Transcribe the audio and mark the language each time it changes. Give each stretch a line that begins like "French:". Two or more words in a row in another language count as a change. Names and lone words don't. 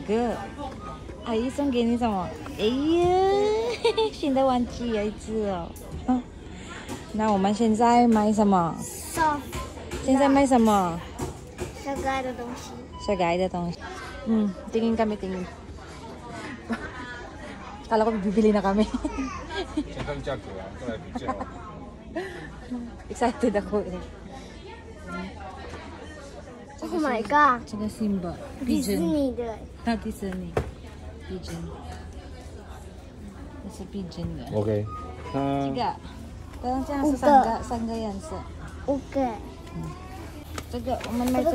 Chinese: 哥，阿姨送给你什么？哎呀，新的玩具有一只哦。那我们现在买什么？现在买什么？小可爱的东西。小可爱的东西。
Filipino: Tingin kami, tingin. Kala ko bibili na kami. Excited ako eh.
English: Oh my god！
Chinese: 这个 Simba，迪士尼的。迪士尼 ，Pigeon， 这是 Pigeon 的。 OK，这个，这样是三个颜色。 5个。这个我们买这个。